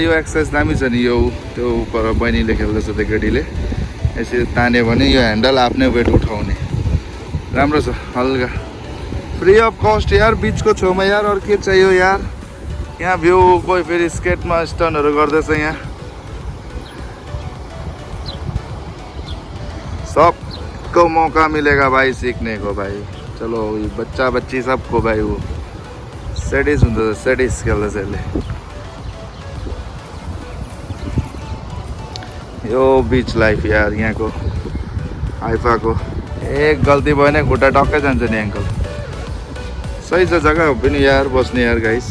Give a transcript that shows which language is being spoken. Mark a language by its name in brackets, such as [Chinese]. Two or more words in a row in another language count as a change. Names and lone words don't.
[Nepali] यो एक्सर्साइज दामी छ नि यो। त्यो उपर बहिनीले खेल्दैछ त्यो केटीले, यसरी तान्यो भने यो ह्यान्डल आफ्नै वेट उठाउने। राम्रो छ हल्का, [English] free of cost [Nepali] यार। बिचको छेउमा यार, अरू के चाहियो यार। यहाँ भ्यू, कोही फेरि स्केटमा स्टनहरू गर्दैछ यहाँ। [Hindi] सबको मौका मिलेगा भाइ सीखने को भाइ। चलो बच्चा बच्ची सबको भाइ वो [Nepali] सेटिस हुन्छ, सेटिस खेल्दैछ यसले। यो बिच लाइफ यार यहाँको हाइफाको। एक गल्ती भयो भने खुट्टा टक्कै जान्छ नि एङ्कल। सही छ जग्गा हो पनि यार बस्ने यार गाइस।